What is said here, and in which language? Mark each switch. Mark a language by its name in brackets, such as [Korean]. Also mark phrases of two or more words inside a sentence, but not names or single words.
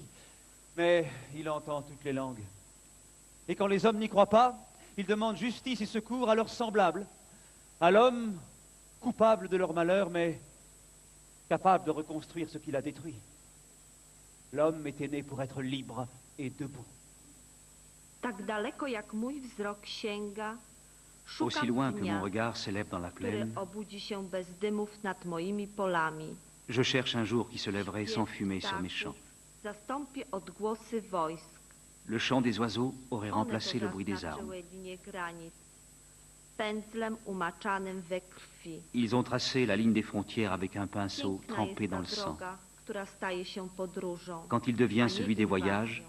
[French] Mais il entend toutes les langues. Et quand les hommes n'y croient pas, il demande justice et secours à leurs semblables, à l'homme coupable de leur malheur, mais capable de reconstruire ce qu'il a détruit. L'homme était né pour être libre et debout. [Polish] Tak daleko jak mój wzrok sięga, [French] Aussi [Polish] szukam [French] loin que [Polish] dnia, [French] mon regard s'élève dans la [Polish] który [French] plaine, [Polish] obudzi się bez dymów nad moimi polami. [French] je cherche un jour qui se lèverait sans fumée sur mes champs. [Polish] Zastąpię odgłosy wojsk. [French] Le chant des oiseaux aurait [Polish] One [French] remplacé [Polish] to [French] le bruit des armes. [Polish] zaznaczyły linię granic, pędzlem umaczanym we krwi. [French] Ils ont tracé la ligne des frontières avec un pinceau [Polish] Piękna [French] trempé [Polish] jest [French] dans [Polish] ta [French] le sang. [Polish] droga, która staje się podróżą, [French] Quand il [Polish] a [French] devient [Polish] nie [French] celui des voyages, [Polish] inwazją.